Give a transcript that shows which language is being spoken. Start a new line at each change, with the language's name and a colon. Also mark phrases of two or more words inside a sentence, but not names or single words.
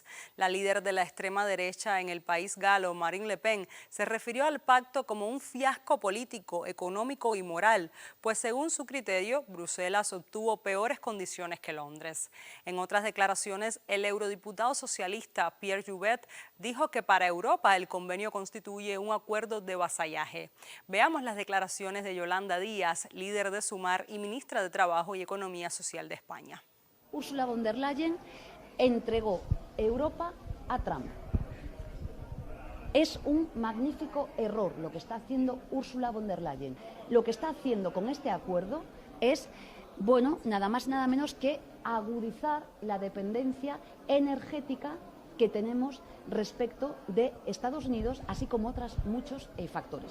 Spanish: La líder de la extrema derecha en el país galo, Marine Le Pen, se refirió al pacto como un fiasco político, económico y moral, pues según su criterio, Bruselas obtuvo peores condiciones que Londres. En otras declaraciones, el eurodiputado socialista Pierre Joubert dijo que para Europa el convenio constituye un acuerdo de vasallaje. Veamos las declaraciones de Yolanda Díaz, líder de Sumar y ministra de Trabajo y Economía Social de España. Ursula von der Leyen entregó Europa a Trump. Es un magnífico error lo que está haciendo Ursula von der Leyen. Lo que está haciendo con este acuerdo es, bueno, nada más nada menos que agudizar la dependencia energética que tenemos respecto de Estados Unidos, así como otros muchos factores.